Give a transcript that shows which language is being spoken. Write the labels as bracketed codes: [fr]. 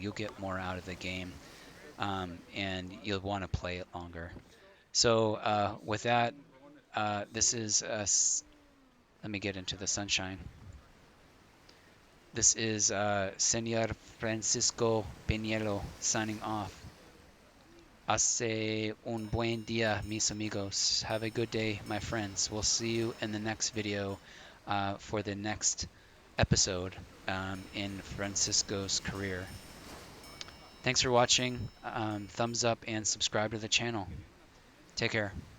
[en] You'll get more out of the game, and you'll want to play it longer. So with that, this is let me get into the sunshine. This is Senor Francisco Peñero signing off. [es] Hace un buen día, mis amigos. [en] Have a good day, my friends. We'll see you in the next video for the next episode in Francisco's career. Thanks for watching. Thumbs up and subscribe to the channel. Take care.